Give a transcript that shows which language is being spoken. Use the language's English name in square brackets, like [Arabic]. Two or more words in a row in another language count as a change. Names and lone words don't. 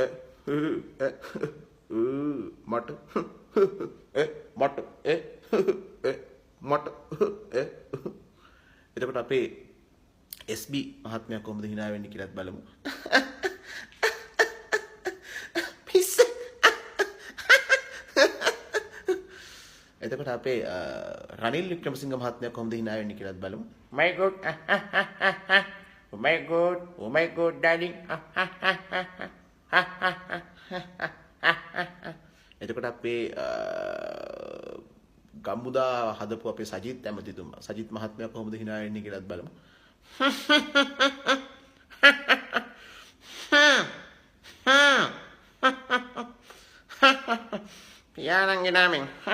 [Sinhala] මට මට මට එතකොට අපේ SB මහත්මයා කොහොමද hina වෙන්නේ කියලාත් බලමු. පිස්ස. එතකොට අපේ රනිල් වික්‍රමසිංහ මහත්මයා කොහොමද hina වෙන්නේ කියලාත් බලමු. [English] My god. Oh my god. Oh my god darling. [Sinhala] එතකොට අපේ ගම්මුදා හදපු අපේ සජිත් ඇමතිතුමා සජිත් මහත්මයා කොහොමද hina වෙන්නේ කියලාත් බලමු. පියාණන්ගේ නාමෙන්.